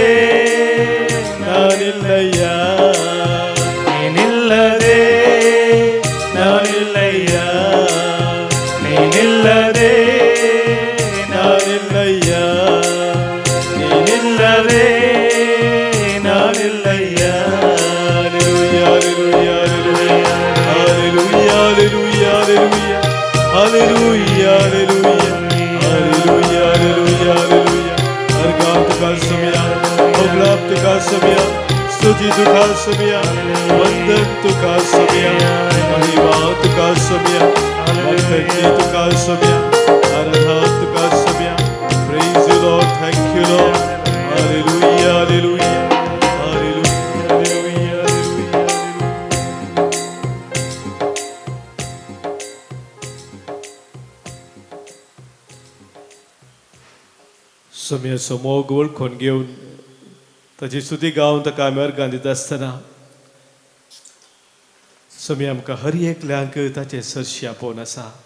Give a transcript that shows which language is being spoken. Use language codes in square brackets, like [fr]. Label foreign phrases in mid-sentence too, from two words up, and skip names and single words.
[kn] ನಾನಿಲ್ಲಯ್ಯ. ನೀನಿಲ್ಲದೆ ನಾನಿಲ್ಲಯ್ಯ, ನೀನಿಲ್ಲದೆ ನಾನಿಲ್ಲಯ್ಯ. ನೀನಿಲ್ಲದೆ ನಾನಿಲ್ಲಯ್ಯ. [en] Hallelujah, hallelujah, hallelujah, hallelujah, hallelujah, hallelujah, hallelujah, hallelujah. [kok] अर्घात तुका सम्या, अवलाप तुका सम्या, स्तुती तुका सम्या, वंदन तुका सम्या, महिमा तुका सम्या, भक्ती तुका सम्या, आराधना तुका सम्या. [en] Praise you Lord, thank you Lord. Hallelujah, hallelujah, hallelujah, hallelujah, hallelujah. [kok] सम्याचो मोग वळखून घेवन ताची स्तुती गावन ताका आमी अर्घां दिता आसतना सम्या आमकां हर एकल्यांक ताचे सरशी आपोवन आसा.